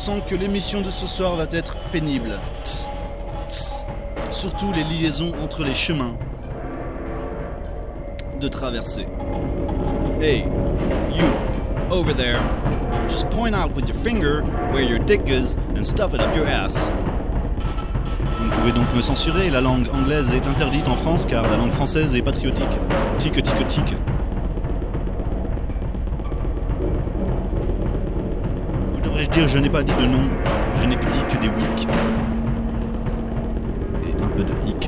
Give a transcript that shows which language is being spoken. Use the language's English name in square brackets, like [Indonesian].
[French] Que l'émission de ce soir va être pénible. Surtout les liaisons entre les chemins de traversée. [English] Hey, you, over there, just point out with your finger where your dick is and stuff it up your ass. [French] Vous ne pouvez donc me censurer, la langue anglaise est interdite en France car la langue française est patriotique. Tic, tic, tic. Je n'ai pas dit de non, je n'ai dit que des wik. Et un peu de hic.